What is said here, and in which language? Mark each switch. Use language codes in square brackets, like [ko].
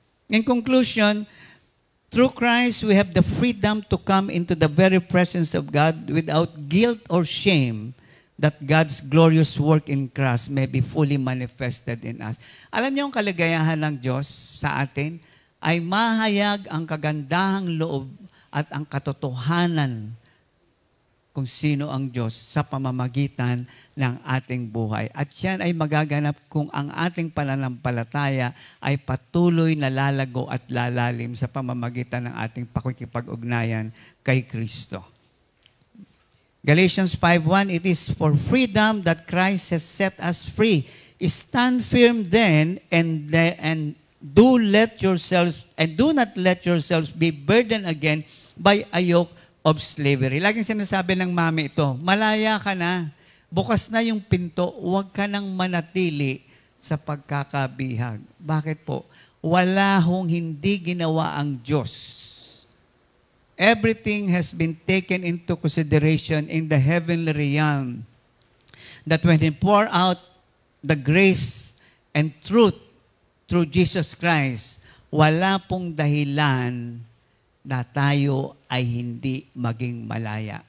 [en] In conclusion, through Christ, we have the freedom to come into the very presence of God without guilt or shame, that God's glorious work in Christ may be fully manifested in us. [tl] Alam niyo ang kaligayahan ng Diyos sa atin ay mahayag ang kagandahang loob at ang katotohanan kung sino ang Diyos sa pamamagitan ng ating buhay. At yan ay magaganap kung ang ating pananampalataya ay patuloy na lalago at lalalim sa pamamagitan ng ating pakikipag-ugnayan kay Kristo. [en] Galatians 5:1, it is for freedom that Christ has set us free. Stand firm then and do not let yourselves be burdened again by a yoke of slavery. [tl] Laging sinasabi ng mami ito, malaya ka na, bukas na yung pinto, huwag ka nang manatili sa pagkakabihag. Bakit po? Wala hong hindi ginawa ang Diyos. [en] Everything has been taken into consideration in the heavenly realm. That when He pour out the grace and truth through Jesus Christ, [tl] wala pong dahilan na tayo ay hindi maging malaya.